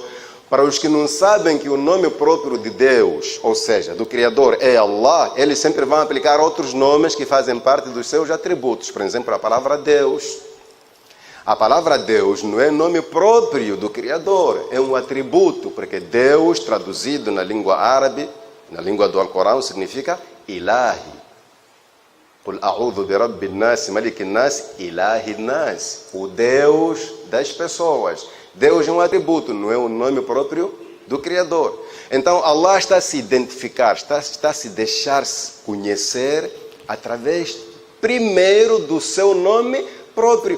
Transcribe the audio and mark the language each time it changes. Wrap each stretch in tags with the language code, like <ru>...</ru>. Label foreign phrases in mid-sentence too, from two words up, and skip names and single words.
<pt>Para os que não sabem que o nome próprio de Deus, ou seja, do Criador, é Allah, eles sempre vão aplicar outros nomes que fazem parte dos seus atributos. Por exemplo, a palavra Deus. A palavra Deus não é nome próprio do Criador, é um atributo, porque Deus, traduzido na língua árabe, na língua do Alcorão, significa Ilahi.</pt> <ar>قل أعوذ برب الناس ملك الناس إله الناس.</ar> <pt>O Deus das pessoas. Deus é um atributo, não é um nome próprio do Criador. Então, Allah está a se identificar, está a se deixar conhecer através, primeiro, do seu nome próprio.</pt>